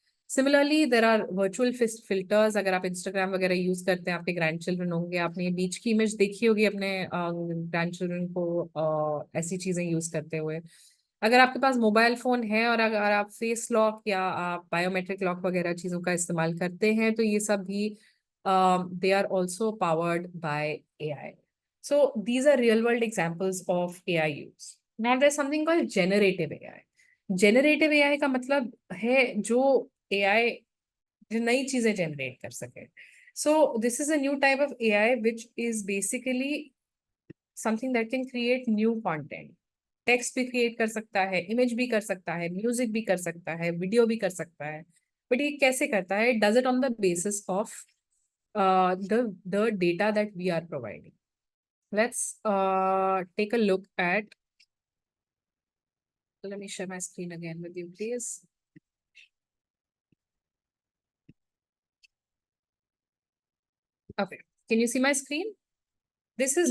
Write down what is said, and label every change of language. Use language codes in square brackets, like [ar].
[en] Similarly there are virtual filters. [hi] अगर आप Instagram वगैरह यूज करते हैं, आपके ग्रैंड चिल्ड्रन होंगे, आपने ये बीच की इमेज देखी होगी अपने ग्रैंड चिल्ड्रन को ऐसी चीजें यूज करते हुए। अगर आपके पास मोबाइल फोन है और अगर आप फेस लॉक या आप बायोमेट्रिक लॉक वगैरह चीजों का इस्तेमाल करते हैं, तो ये सब भी [en] They are also powered by AI. So these are real world examples of AI use. Now there's something called generative AI. [hi] Generative AI का मतलब है जो AI जो नई चीजें जनरेट कर सके। [en] So this is a new type of AI which is basically something that can create new content. [hi] Text भी क्रिएट कर सकता है, इमेज भी कर सकता है, म्यूजिक भी कर सकता है, वीडियो भी कर सकता है। [en] but [hi] ये कैसे करता है? [en] Does it on the basis of the data that we are providing. Let's take a look at, let me share my screen again with you, please. Okay, can you see my screen? This is